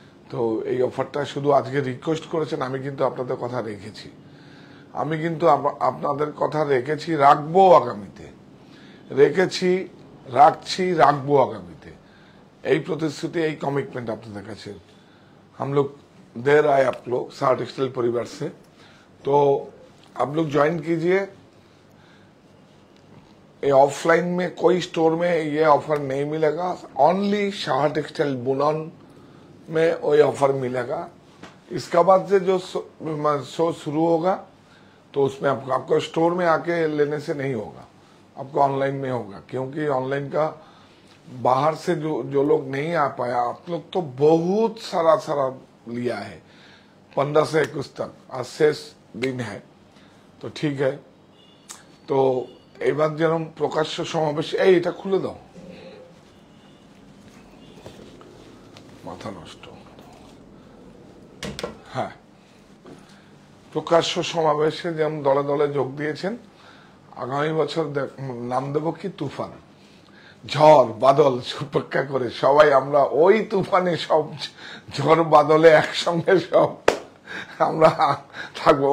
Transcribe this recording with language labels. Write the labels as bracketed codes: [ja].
[bn] তো এই অফারটা শুধু আজকে রিকোয়েস্ট করেছেন, আমি কিন্তু আপনাদের কথা রেখেছি। আমি কিন্তু আপনাদের কথা রেখেছি, রাখবো আগামীতে, রেখেছি, রাখছি, রাখবো আগামীতে। এই প্রতিশ্রুতি, এই कमिटमेंट আপনাদের কাছে। [hi] हम लोग दे रहा है आप लोग शाह टेक्सटाइल परिवार से, तो आप लोग ज्वाइन कीजिए। ये ऑफलाइन में कोई स्टोर में ये ऑफर नहीं मिलेगा, ओनली शाह टेक्सटाइल बुनन में वो ऑफर मिलेगा। इसका बाद से जो शो शुरू होगा तो उसमें आपको स्टोर में आके लेने से नहीं होगा, आपको ऑनलाइन में होगा। क्योंकि ऑनलाइन का बाहर से जो लोग नहीं आ पाया, आप लोग तो बहुत सारा लिया है, 15 से 21 तक, आज शेष दिन है। तो ठीक है, तो [bn] এবার যেরকম প্রকাশ্য সমাবেশ, এইটা খুলে দাও, মাথা নষ্ট। হ্যাঁ, প্রকাশ্য সমাবেশে যেমন দলে দলে যোগ দিয়েছেন, আগামী বছর নাম দেব কি তুফান, ঝড় বাদল উপেক্ষা করে সবাই আমরা ওই তুফানে, সব ঝড় বাদলে একসঙ্গে সব আমরা থাকবো।